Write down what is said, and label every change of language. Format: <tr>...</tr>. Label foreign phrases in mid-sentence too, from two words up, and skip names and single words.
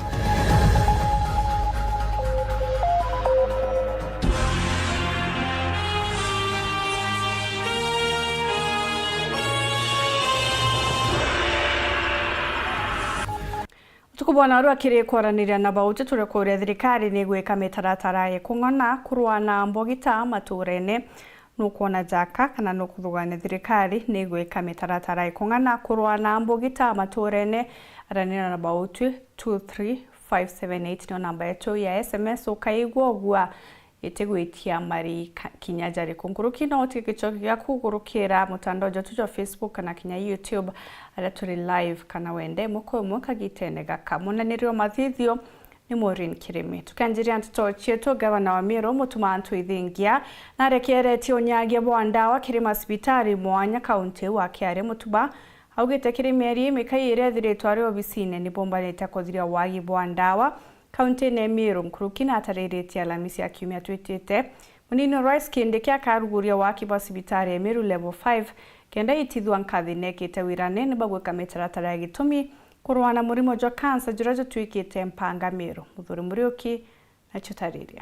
<mer>Tukubona arua kiri kwaraniria na bautu turekoria thirikari ni gwika mitaratara ye kung'ona kurwana mbogita maturene nukuona jaka kana nukuthugane thirikari ni gwika mitaratara ye kung'ona kurwana mbogita maturene aranira na bautu 23578 no namba yetu ya SMS ukaigwa gwa itegwitia mari kinyajari kunguruki no tikichoki ya kugurukira mutandao jotu wa Facebook kana kinya YouTube ala turi live kana wende muko mukagitenega kamunanirio mathithio ni Maureen Kirimi tukanjiria ntuto chetu gavana wa Meru mutuma antu ithingia na rekereti onyange bwa ndawa Kirima sibitari mwanya kaunti wa Kiare mutuba augite Kirimi eri mikaire thiritwa ari obisine ni bombanite kuthiria wagi bwa ndawa kaunti ne Meru mkurukina atarereti Alhamisi akiumia twitite munino Rice Kindiki akaruguria waki bwa sibitari Meru level 5 kenda itithwa nkathi nekite wirane ni bagweka mitaratara ya gitumi kurwana murimo jwa kansa jurajo twikite mpanga Meru muthuri Muriuki na chutariria.</mer>